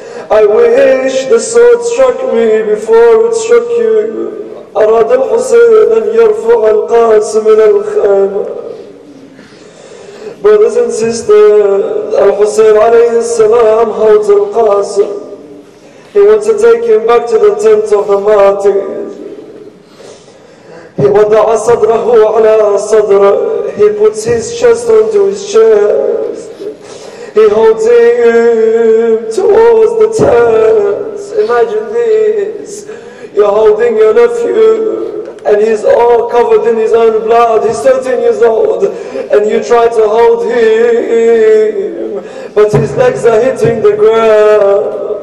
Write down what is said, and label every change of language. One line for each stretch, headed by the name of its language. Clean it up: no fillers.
English: I wish the sword struck me before it struck you.
Arabic: أراد الحسين أن يرفع القاسم من الخيمة.
English: Brothers and sisters, Al-Hussein alayhi salam holds Al-Qasim. He wants to take him back to the tent of the martyrs.
Arabic: He وضع صدره على صدره.
English: He puts his chest onto his chest. He holds him towards the tent. Imagine this. You're holding your nephew and he's all covered in his own blood. He's 13 years old and you try to hold him, but his legs are hitting the ground.